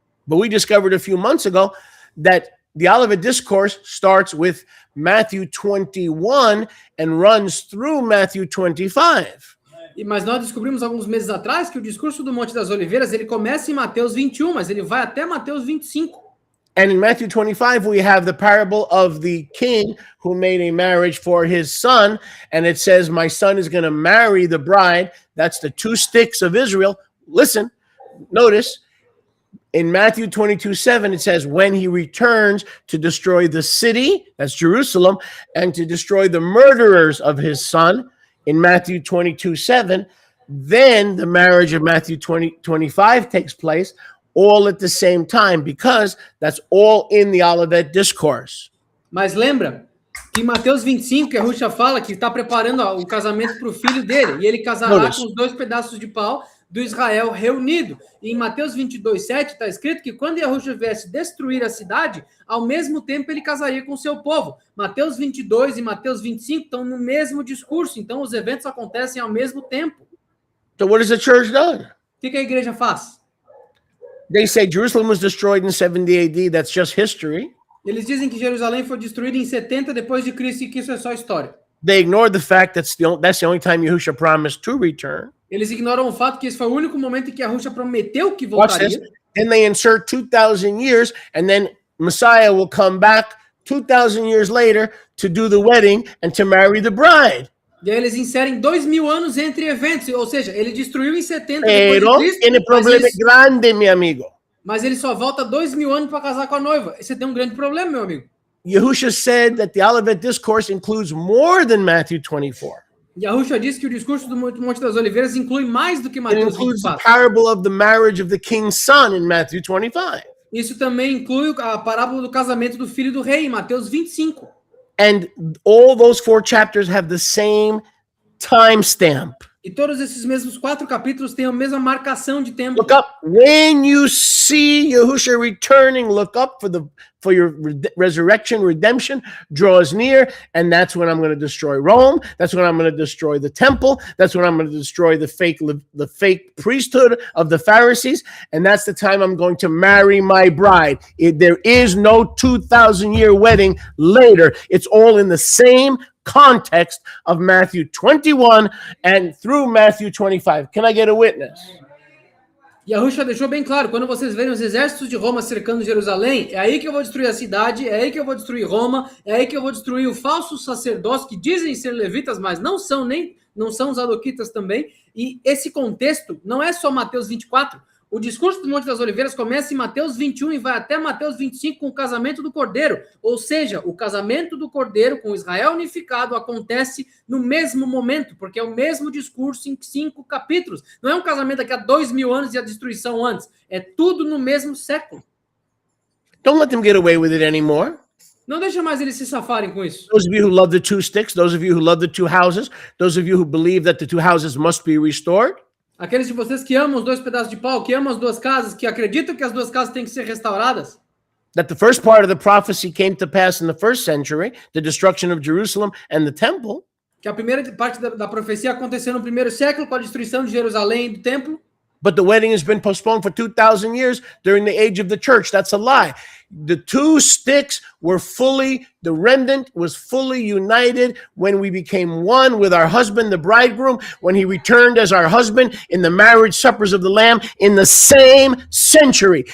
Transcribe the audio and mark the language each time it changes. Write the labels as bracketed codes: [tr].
[en] But we discovered a few months ago that the Olivet Discourse starts with Matthew 21 and runs through Matthew 25. [pt] Mas nós descobrimos alguns meses atrás que o discurso do Monte das Oliveiras, ele começa em Mateus 21, mas ele vai até Mateus 25. [en] And in Matthew 25, we have the parable of the king who made a marriage for his son. And it says, my son is going to marry the bride. That's the two sticks of Israel. Listen, notice, in Matthew 22:7, it says, when he returns to destroy the city, that's Jerusalem, and to destroy the murderers of his son. In Matthew 22:7, then the marriage of Matthew 25 takes place, all at the same time, because that's all in the Olivet Discourse. [pt] Mas lembra que em Mateus 25, que a Yahusha fala que está preparando o casamento para o filho dele, e ele casará com os 2 pedaços de pau do Israel reunido. E em Mateus 22:7 está escrito que quando Yahusha viesse destruir a cidade, ao mesmo tempo ele casaria com o seu povo. Mateus 22 e Mateus 25 estão no mesmo discurso, então os eventos acontecem ao mesmo tempo. [en] So what has the church done? [pt] O que a igreja faz? [en] They say Jerusalem was destroyed in 70 AD. That's just history. [pt] Eles dizem que Jerusalém foi destruída em 70 depois de Cristo e que isso é só história. [en] They ignored the fact that's the only time Yahusha promised to return. [pt] Eles ignoram o fato que esse foi o único momento em que Yahusha prometeu que [en] Watch this. [pt] voltaria. [en] Then they insert 2,000 years, and then Messiah will come back 2,000 years later to do the wedding and to marry the bride. [pt] E aí eles inserem 2.000 anos entre eventos, ou seja, ele destruiu em 70 [es] Pero [pt] depois de Cristo, [es] tiene problema grande, mi amigo. [pt] mas ele só volta 2.000 anos para casar com a noiva. Você tem um grande problema, meu amigo. [en] Yahusha said that the Olivet Discourse includes more than Matthew 24. [pt] Yahusha diz que o discurso do Monte das Oliveiras inclui mais do que [en] It [pt] Mateus [en] includes the [pt] 24. [en] parable of the marriage of the king's son in Matthew 25. [pt] Isso também inclui a parábola do casamento do filho do rei, em Mateus 25. [en] And all those 4 chapters have the same timestamp. [pt] E todos esses mesmos 4 capítulos têm a mesma marcação de tempo. [en] Look up when you see Yahushua returning. Look up for your resurrection, redemption draws near, and that's when I'm going to destroy Rome. That's when I'm going to destroy the temple. That's when I'm going to destroy the fake priesthood of the Pharisees, and that's the time I'm going to marry my bride. There is no 2,000-year wedding later. It's all in the same context of Matthew 21 and through Matthew 25. Can I get a witness? [pt] Yahusha deixou bem claro, quando vocês verem os exércitos de Roma cercando Jerusalém, é aí que eu vou destruir a cidade, é aí que eu vou destruir Roma, é aí que eu vou destruir o falso sacerdócio que dizem ser levitas, mas não são os adoquitas também. E esse contexto não é só Mateus 24. O discurso do Monte das Oliveiras começa em Mateus 21 e vai até Mateus 25 com o casamento do Cordeiro. Ou seja, o casamento do Cordeiro com Israel unificado acontece no mesmo momento, porque é o mesmo discurso em 5 capítulos. Não é um casamento daqui a 2.000 anos e a destruição antes. É tudo no mesmo século. [en] Don't let them get away with it anymore. [pt] Não deixa mais eles se safarem com isso. [en] Those of you who love the 2 sticks, those of you who love the 2 houses, those of you who believe that the 2 houses must be restored. [pt] Aqueles de vocês que amam os 2 pedaços de pau, que amam as 2 casas, que acreditam que as 2 casas têm que ser restauradas. [en] That the first part of the prophecy came to pass in the 1st century, the destruction of Jerusalem and the temple. [pt] Que a primeira parte da profecia aconteceu no 1º século com a destruição de Jerusalém e do templo. [en] But the wedding has been postponed for 2,000 years during the age of the church. That's a lie. The 2 sticks were the remnant was fully united when we became one with our husband, the bridegroom, when he returned as our husband in the marriage suppers of the Lamb in the same century.